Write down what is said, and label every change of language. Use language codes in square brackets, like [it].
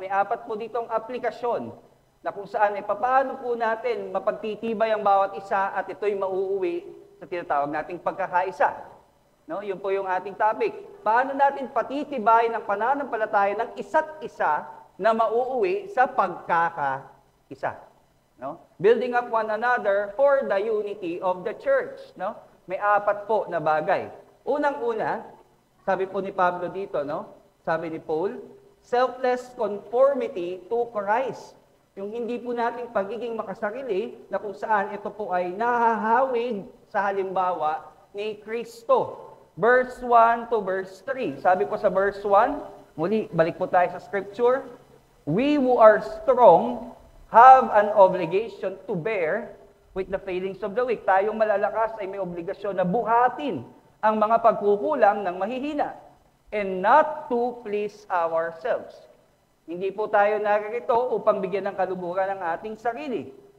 [tl] May 4 po ditong aplikasyon na kung saan paano po natin mapagtitibay ang bawat isa at ito'y mauuwi sa tinatawag nating pagkakaisa. No? Yun po yung ating topic. Paano natin patitibayin ang pananampalataya ng isa't isa na mauuwi sa pagkakaisa. No? [en] Building up one another for the unity of the church. [tl] No? May 4 po na bagay. Unang-una, sabi po ni Pablo dito, no? Sabi ni Paul, [en] selfless conformity to Christ. [tl] Yung hindi po nating pagiging makasarili na kung saan ito po ay nahahawig sa halimbawa ni Kristo. Verse 1 to verse 3. Sabi po sa verse 1, muli, balik po tayo sa scripture. [en] We who are strong have an obligation to bear with the failings of the weak. [tl] Tayong malalakas ay may obligasyon na buhatin ang mga pagkukulang ng mahihina [en] and not to please ourselves. [tl] Hindi po tayo narito upang bigyan ng kaluguran ang ating sarili.